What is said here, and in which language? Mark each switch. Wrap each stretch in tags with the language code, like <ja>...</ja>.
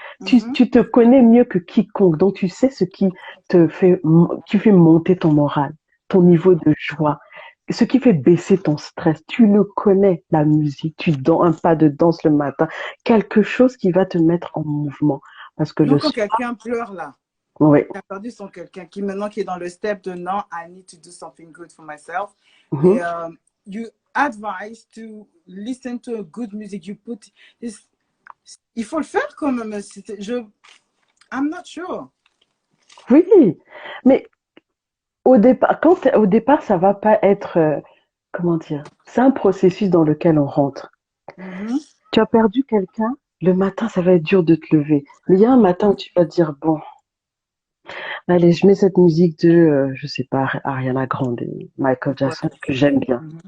<fr>Tu te connais mieux que quiconque, donc tu sais ce qui fait monter ton moral, ton niveau de joie, ce qui fait baisser ton stress. Tu le connais, la musique, un pas de danse le matin, quelque chose qui va te mettre en mouvement. Parce que donc, quand quelqu'un pleure là, oui. qui a perdu son quelqu'un, qui maintenant qui est dans le step de non,</fr> <en>I need to do something good for myself.</en> <fr>Et</fr> <en>you advise to listen to a good music. You put this,</en> <fr>il faut le faire quand même.</fr> <en>I'm not sure.</en> <fr>Oui, mais au départ, ça va pas être, comment dire, c'est un processus dans lequel on rentre. Tu as perdu quelqu'un, le matin, ça va être dur de te lever. Mais il y a un matin où tu vas dire, bon, allez, je mets cette musique de, je sais pas, Ariana Grande, Michael Jackson, que j'aime bien.</fr>